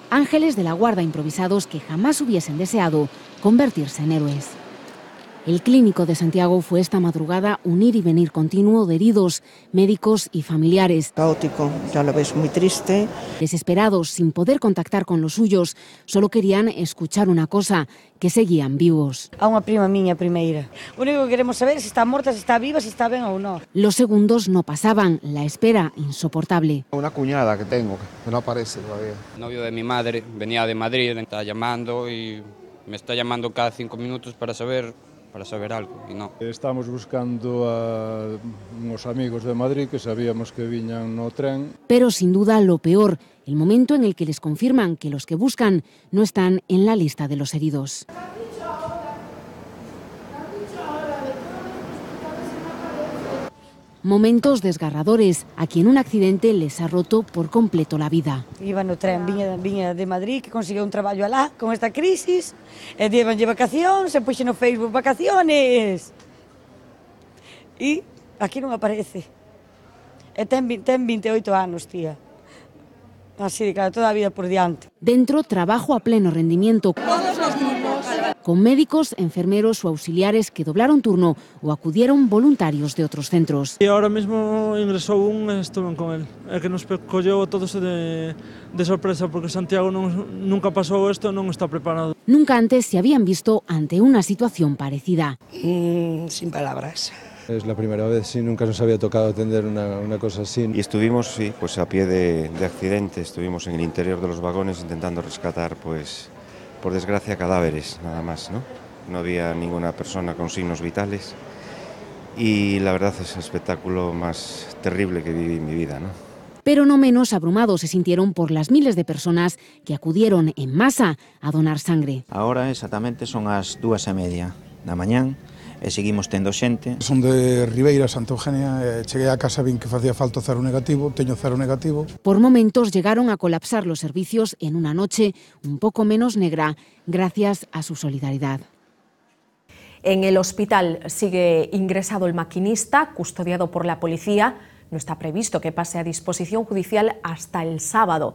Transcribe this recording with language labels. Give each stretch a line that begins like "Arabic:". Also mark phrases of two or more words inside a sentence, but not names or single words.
Spanish: Ángeles de la guarda improvisados que jamás hubiesen deseado convertirse en héroes. El Clínico de Santiago fue esta madrugada un ir y venir continuo de heridos, médicos y familiares. Caótico, ya lo ves, muy triste. Desesperados, sin poder contactar con los suyos, solo querían escuchar una cosa, que seguían vivos.
Galician: A unha prima miña primeira. O único que queremos saber é se está morta, se está viva, se está ben ou non.
Spanish: Los segundos no pasaban, la espera insoportable. Una cuñada que tengo, que no aparece todavía. El novio de mi madre venía de Madrid, me está llamando y me está llamando cada 5 minutos para saber algo y no. Estamos buscando a unos amigos de Madrid que sabíamos que
Galician: viñan no tren.
Spanish: Pero sin duda lo peor, el momento en el que les confirman que los que buscan no están en la lista de los heridos. Momentos desgarradores a quien un accidente les ha roto por completo la vida.
Galician: Iba no tren, viña de Madrid, que consiguió un traballo alá con esta crisis, e llevanlle vacacións, se puxe no Facebook vacaciones. E aquí non aparece. E ten 28 anos, tía. Así de cara, toda a vida por diante.
Spanish: Dentro, trabajo a pleno rendimiento. Todos los mismos. Con médicos, enfermeros o auxiliares que doblaron turno o acudieron voluntarios de otros centros. Y ahora mismo ingresó e estuve con él.
Galician: É que nos colleu todos de sorpresa porque Santiago nunca pasou isto, non está preparado.
Spanish: Nunca antes se habían visto ante una situación parecida. Sin palabras. Es la primera vez, sí, nunca nos había tocado atender una cosa así. Y estuvimos, sí, pues a pie de accidente, estuvimos en el interior de los vagones intentando rescatar, pues, por desgracia, cadáveres, nada más, ¿no? No había ninguna persona con signos vitales y la verdad es el espectáculo más terrible que viví en mi vida, ¿no? Pero no menos abrumados se sintieron por las miles de personas que acudieron en masa a donar sangre.
Galician: Ahora exactamente son as 2:30 da mañán e seguimos tendo xente. Son de Ribeira, Santa Eugenia, cheguei a casa, vin que facía falta cero negativo, teño cero negativo.
Spanish: Por momentos llegaron a colapsar los servicios en una noche un poco menos negra, gracias a su solidaridad. En el hospital sigue ingresado el maquinista, custodiado por la policía. No está previsto que pase a disposición judicial hasta el sábado.